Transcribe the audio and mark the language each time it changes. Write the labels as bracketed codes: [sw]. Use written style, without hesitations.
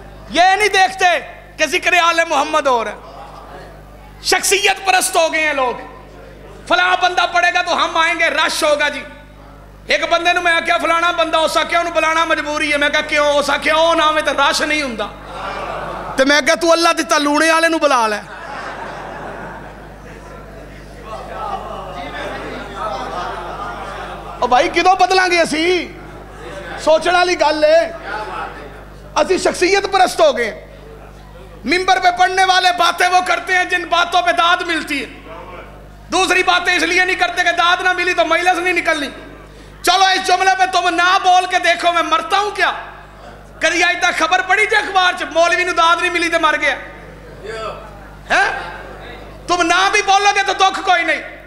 [ur] یہ نہیں دیکھتے کہ ذکر آل محمد ہو رہا ہے. شخصیت پرست ہو گئے ہیں لوگ. فلاں بندہ پڑے گا تو ہم آئیں گے، رش ہوگا جی. [pa] ایک بندے نے میں کہا فلانا بندہ ہو سکیا انہوں بلانا مجبوری ہے. میں کہا کیوں ہو سکیا؟ او نام ہے تو رش نہیں ہوندا. تو میں کہا تو اللہ دیتا لونے والے نو بلا لے. او بھائی کدوں بدلاں گے اسی؟ سوچنا والی گل ہے. اسی شخصیت پرست ہو گئے. [ur] ممبر پہ پڑھنے والے باتیں وہ کرتے ہیں جن باتوں پہ داد ملتی ہے. دوسری باتیں اس لیے نہیں کرتے کہ داد نہ ملی تو مجلس نہیں نکلنی. چلو اس جملے پہ تم نہ بول کے دیکھو میں مرتا ہوں کیا. [pa] کدی آج تک خبر پڑی جی اخبار چ مولوی نو داد نہیں ملی تو مر گیا؟ [ur] تم نہ بھی بولو گے تو دکھ کوئی نہیں.